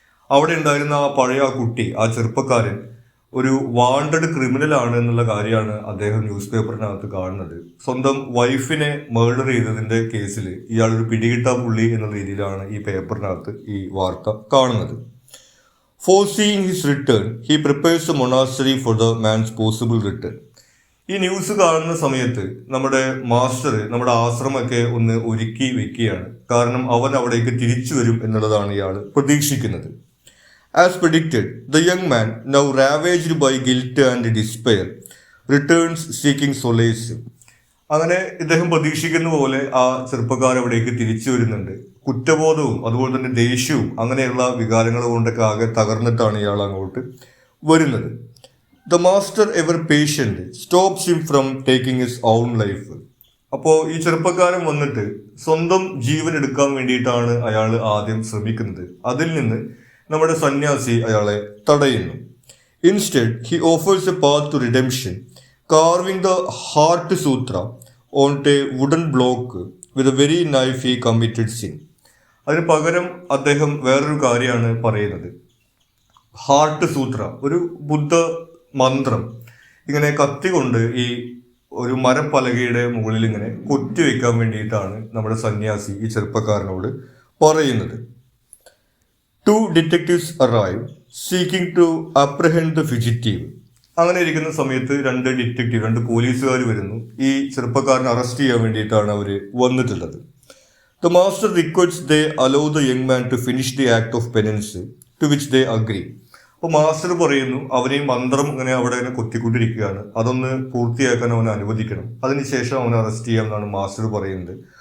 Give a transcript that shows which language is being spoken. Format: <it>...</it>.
<ml>അവിടെ ഉണ്ടായിരുന്ന ആ പഴയ ആ കുട്ടി, ആ ചെറുപ്പക്കാരൻ ഒരു വാണ്ടഡ് ക്രിമിനൽ ആണ് എന്നുള്ള കാര്യമാണ് അദ്ദേഹം ന്യൂസ് പേപ്പറിനകത്ത് കാണുന്നത്. സ്വന്തം വൈഫിനെ മർഡർ ചെയ്തതിന്റെ കേസിൽ ഇയാളൊരു പിടികിട്ടാ പുള്ളി എന്നുള്ള രീതിയിലാണ് ഈ പേപ്പറിനകത്ത് ഈ വാർത്ത കാണുന്നത്.</ml> <en>Foreseeing his return, he prepares the monastery for the man's possible return.</en> <ml>ഈ ന്യൂസ് കാണുന്ന സമയത്ത് നമ്മുടെ മാസ്റ്റർ നമ്മുടെ ആശ്രമമൊക്കെ ഒന്ന് ഒരുക്കി വെക്കുകയാണ്. കാരണം അവൻ അവിടേക്ക് തിരിച്ചു വരും എന്നുള്ളതാണ് ഇയാൾ പ്രതീക്ഷിക്കുന്നത്.</ml> <en>As predicted, the young man, now ravaged by guilt and despair, returns seeking solace.</en> <ml>അങ്ങനെ ഇദ്ദേഹം പ്രതീക്ഷിക്കുന്ന പോലെ ആ ചെറുപ്പക്കാരൻ അവിടേക്ക് തിരിച്ചു വരുന്നുണ്ട്. കുറ്റബോധവും അതുപോലെ തന്നെ ദേഷ്യവും അങ്ങനെയുള്ള വികാരങ്ങൾ കൊണ്ടൊക്കെ ആകെ തകർന്നിട്ടാണ് ഇയാൾ അങ്ങോട്ട് വരുന്നത്.</ml> <en>The master ever patient stops him from taking his own life.</en> <ml>അപ്പോൾ ഈ ചെറുപ്പക്കാരൻ വന്നിട്ട് സ്വന്തം ജീവൻ എടുക്കാൻ വേണ്ടിയിട്ടാണ് അയാൾ ആദ്യം ശ്രമിക്കുന്നത്. അതിൽ നിന്ന് നമ്മുടെ സന്യാസി അയാളെ തടയുന്നു.</ml> <en>Instead he offers a path to redemption, carving the heart sutra onto a wooden block with a very knife he committed sin.</en> <ml>അതിന് പകരം അദ്ദേഹം വേറൊരു കാര്യമാണ് പറയുന്നത്. ഹാർട്ട് സൂത്ര, ഒരു ബുദ്ധ മന്ത്രം ഇങ്ങനെ കത്തി കൊണ്ട് ഈ ഒരു മരപ്പലകയുടെ മുകളിൽ ഇങ്ങനെ കൊത്തിവെക്കാൻ വേണ്ടിയിട്ടാണ് നമ്മുടെ സന്യാസി ഈ ചെറുപ്പക്കാരനോട് പറയുന്നത്.</ml> <en>Two detectives arrive seeking to apprehend the fugitive.</en> <ml>അങ്ങനെ ഇരിക്കുന്ന സമയത്ത് രണ്ട് പോലീസുകാർ വരുന്നു. ഈ ചെറുപ്പക്കാരനെ അറസ്റ്റ് ചെയ്യാൻ വേണ്ടിയിട്ടാണ് അവർ വന്നിട്ടുള്ളത്.</ml> <en>The master request they allow the young man to finish the act of penance to which they agree.</en> <ml>അപ്പോൾ മാസ്റ്റർ പറയുന്നു അവനെ മന്ത്രം ഇങ്ങനെ അവിടെ ഇങ്ങനെ കൊത്തിക്കൊണ്ടിരിക്കുകയാണ്, അതൊന്ന് പൂർത്തിയാക്കാൻ അവനെ അനുവദിക്കണം, അതിനുശേഷം അവനെ അറസ്റ്റ് ചെയ്യാമെന്നാണ് മാസ്റ്റർ പറയുന്നത്.</ml>